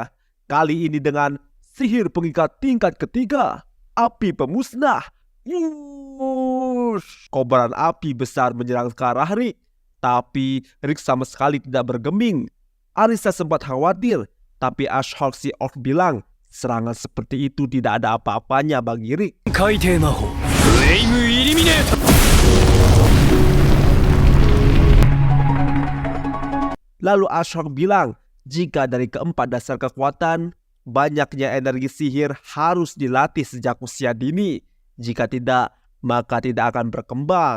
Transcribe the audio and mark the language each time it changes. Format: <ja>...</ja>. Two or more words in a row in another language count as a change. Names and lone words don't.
<id>Kali ini dengan sihir pengikat tingkat ketiga, api pemusnah. Wush! Kobaran api besar menyerang ke arah Rick. Tapi Rick sama sekali tidak bergeming. Arisa sempat khawatir, tapi Ashhawk si Orc bilang serangan seperti itu tidak ada apa-apanya bagi Rick.</id> <ja>海底魔法フレイムイリミネーター</ja> <id>Lalu Ashhawk bilang jika dari keempat dasar kekuatan, banyaknya energi sihir harus dilatih sejak usia dini. Jika tidak, maka tidak akan berkembang.</id>